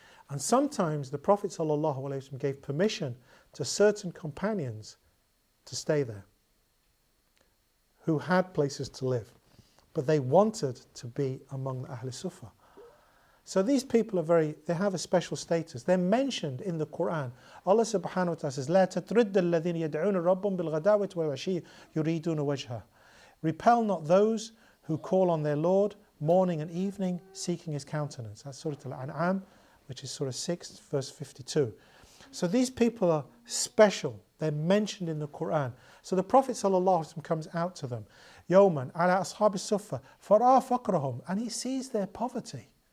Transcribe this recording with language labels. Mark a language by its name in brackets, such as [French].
[English] And sometimes the Prophet ﷺ gave permission to certain companions to stay there, who had places to live, but they wanted to be among the Ahl Sufa. So these people they have a special status. They're mentioned in the Quran. [Arabic] Allah subhanahu wa ta'ala says, لا تترد الذين يدعون ربهم بالغداوة والعشي يريدون وجهه. [English] Repel not those who call on their Lord morning and evening, seeking His countenance. That's Surah Al-An'am, which is Surah 6, verse 52. So these people are special. They're mentioned in the Quran. So the Prophet ﷺ comes out to them, [Arabic] Yawman ala ashabi sufa fara faqrahum, [English] and he sees their poverty.